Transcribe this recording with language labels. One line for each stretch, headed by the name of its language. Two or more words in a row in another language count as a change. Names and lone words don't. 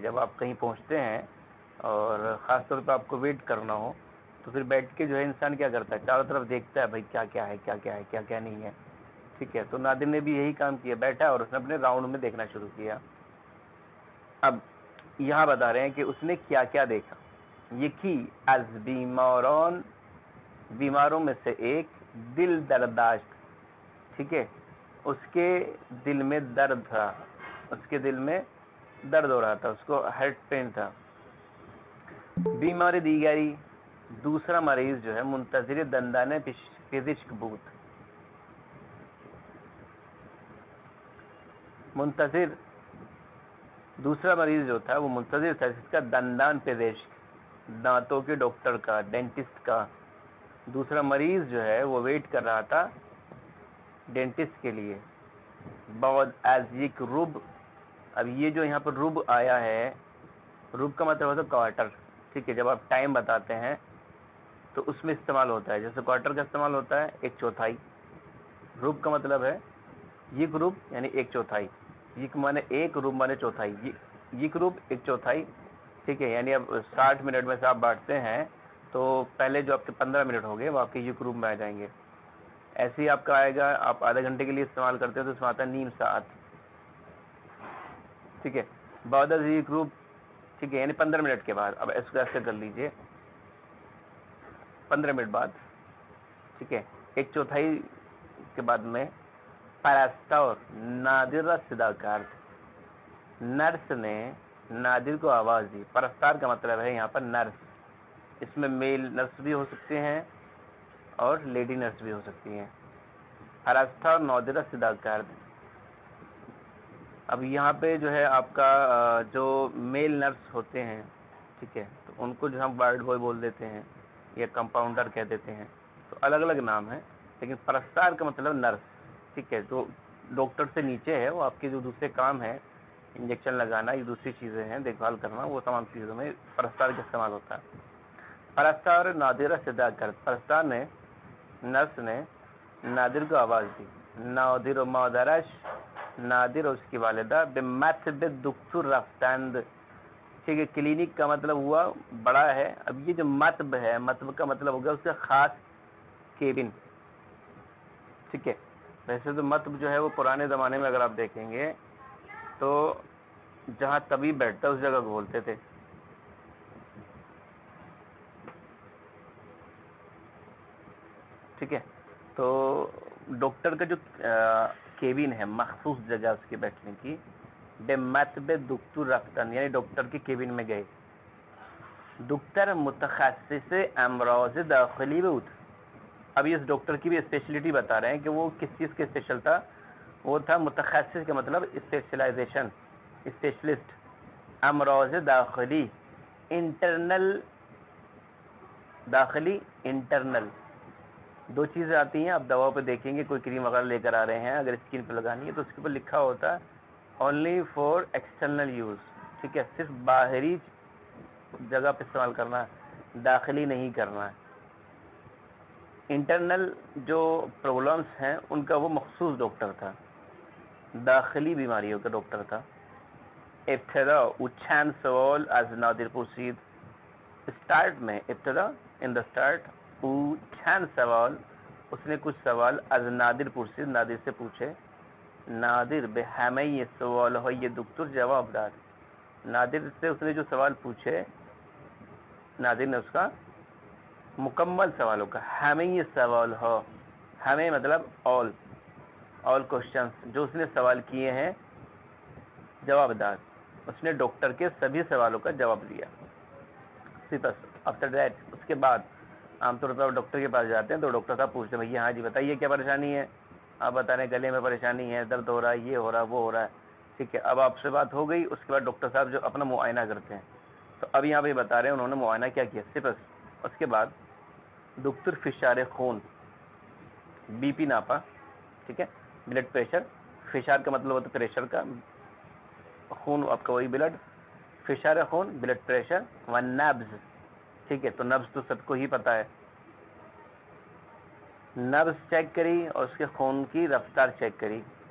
Urdu: جب آپ کہیں پہنچتے ہیں اور خاص طور پہ آپ کو ویٹ کرنا ہو تو پھر بیٹھ کے جو ہے انسان کیا کرتا ہے, چاروں طرف دیکھتا ہے بھائی کیا کیا ہے, کیا کیا ہے, کیا کیا نہیں ہے, ٹھیک ہے. تو نادر نے بھی یہی کام کیا, بیٹھا اور اس نے اپنے راؤنڈ میں دیکھنا شروع کیا. اب یہاں بتا رہے ہیں کہ اس نے کیا کیا دیکھا.
Persian: یکی از بیماران,
Urdu: بیماروں میں سے ایک,
Persian: دل درداشت,
Urdu: ٹھیک ہے, اس کے دل میں درد تھا, اس کے دل میں درد ہو رہا تھا, اس کو ہارٹ پین تھا.
Persian: بیماری دیگری,
Urdu: دوسرا مریض جو ہے
Persian: منتظر دندان پزشک بود,
Urdu: منتظر دوسرا مریض جو تھا وہ منتظر تھا جس کا دندان پزشک, دانتوں کے ڈاکٹر کا, ڈینٹسٹ کا. دوسرا مریض جو ہے وہ ویٹ کر رہا تھا ڈینٹسٹ کے لیے.
Persian: بعد از یک رب,
Urdu: اب یہ جو یہاں پر رب آیا ہے, رب کا مطلب ہوتا ہے کوارٹر, ٹھیک ہے. جب آپ ٹائم بتاتے ہیں تو اس میں استعمال ہوتا ہے, جیسے کوارٹر کا استعمال ہوتا ہے ایک چوتھائی. رب کا مطلب ہے
Persian: یک رب
Urdu: یعنی ایک چوتھائی, یک مانے ایک, رب مانے چوتھائی,
Persian: یک رب
Urdu: ایک چوتھائی, ٹھیک ہے. یعنی اب 60 منٹ میں سے آپ بانٹتے ہیں تو پہلے جو آپ کے 15 منٹ ہو گئے وہ آپ کے
Persian: یک رب
Urdu: میں آ جائیں گے. ایسے ہی آپ کا آئے گا, آپ آدھے گھنٹے کے لیے استعمال کرتے ہیں تو اس میں آتا ہے
Persian: نیم ساعت,
Urdu: ٹھیک ہے.
Persian: بعد از یک رب,
Urdu: ٹھیک ہے, یعنی 15 منٹ کے بعد. اب اس کو ایسے کر لیجئے 15 منٹ بعد, ٹھیک ہے. ایک چوتھائی کے بعد میں
Persian: پرستار نادر را صدا کرد,
Urdu: نرس نے نادر کو آواز دی. پرستار کا مطلب ہے یہاں پر نرس, اس میں میل نرس بھی ہو سکتے ہیں اور لیڈی نرس بھی ہو سکتی ہیں.
Persian: پرستار نادر را صدا کرد.
Urdu: اب یہاں پہ جو ہے آپ کا جو میل نرس ہوتے ہیں, ٹھیک ہے, تو ان کو جو ہم وارڈ بوائے بول دیتے ہیں یا کمپاؤنڈر کہہ دیتے ہیں, تو الگ الگ نام ہیں. لیکن پرستار کا مطلب نرس, ٹھیک ہے, جو ڈاکٹر سے نیچے ہے, وہ آپ کے جو دوسرے کام ہیں, انجیکشن لگانا, یہ دوسری چیزیں ہیں, دیکھ بھال کرنا, وہ تمام چیزوں میں پرستار کا استعمال ہوتا ہے.
Persian: پرستار نادر صدا کرد,
Urdu: پرستار نے, نرس نے نادر کو آواز دی.
Persian: نادر و مادرش,
Urdu: نادر اور اس کی والدہ
Persian: بمطب دکتر رفتند,
Urdu: ٹھیک ہے. کلینک کا مطلب ہوا بڑا ہے. اب یہ جو مطب ہے, مطب کا مطلب ہوگا اس کا خاص کیبن, ٹھیک ہے. ویسے تو مطب جو ہے وہ پرانے زمانے میں اگر آپ دیکھیں گے تو جہاں طبیب بیٹھتا ہے اس جگہ کو بولتے تھے, ٹھیک ہے. تو ڈاکٹر کا جو کیبن ہے, مخصوص جگہ اس کے بیٹھنے کی,
Persian: بے مطب دکتر رفتن,
Urdu: یعنی ڈاکٹر کے کیبن میں گئے.
Persian: دکتر متخصص امراض داخلی بود.
Urdu: ابھی اس ڈاکٹر کی بھی اسپیشلٹی بتا رہے ہیں کہ وہ کس چیز کے اسپیشل تھا. وہ تھا متخصص کا مطلب اسپیشلائزیشن, اسپیشلسٹ.
Persian: امراض داخلی,
Urdu: انٹرنل, داخلی انٹرنل, دو چیزیں آتی ہیں. آپ دوا پہ دیکھیں گے کوئی کریم وغیرہ لے کر آ رہے ہیں, اگر اسکن پہ لگانی ہے تو اس کے اوپر لکھا ہوتا ہے
English: only for external use,
Urdu: ٹھیک ہے, صرف باہری جگہ پہ استعمال کرنا ہے, داخلی نہیں کرنا ہے. انٹرنل جو پرابلمس ہیں ان کا وہ مخصوص ڈاکٹر تھا, داخلی بیماریوں کا ڈاکٹر تھا.
Persian: ابتدا او چند سوال از نادر پرسید.
Urdu: اسٹارٹ میں ابتدا
English: in the start
Persian: او چند سوال
Urdu: اس نے کچھ سوال
Persian: از نادر پرسید
Urdu: نادر سے پوچھے.
Persian: نادر به همه سوالهای دکتر جواب داد.
Urdu: نادر سے اس نے جو سوال پوچھے نادر نے اس کا مکمل سوالوں کا
Persian: همه سوال ها
Urdu: همه مطلب
English: all questions
Urdu: جو اس نے سوال کیے ہیں
Persian: جواب داد.
Urdu: اس نے ڈاکٹر کے سبھی سوالوں کا جواب دیا.
English: after that
Urdu: اس کے بعد عام طور پر ڈاکٹر کے پاس جاتے ہیں تو ڈاکٹر صاحب پوچھتے ہیں بھیا ہاں جی بتائیے کیا پریشانی ہے. آپ بتا رہے ہیں گلے میں پریشانی ہے, درد ہو رہا ہے, یہ ہو رہا ہے, وہ ہو رہا ہے. ٹھیک ہے, اب آپ سے بات ہو گئی. اس کے بعد ڈاکٹر صاحب جو اپنا معائنہ کرتے ہیں تو اب یہاں پہ بتا رہے ہیں انہوں نے معائنہ کیا کیا صرف. اس کے بعد
Persian: دکتر فشار خون
Urdu: بی پی ناپا. ٹھیک ہے,
English: blood pressure.
Urdu: فشار کا مطلب ہوتا ہے پریشر کا, خون آپ کا وہی بلڈ.
Persian: فشار خون
English: blood pressure
Persian: و نبض.
Urdu: ٹھیک ہے, تو نبض تو سب کو ہی پتہ ہے. نبض چیک کری اور اس کے خون کی رفتار چیک کری.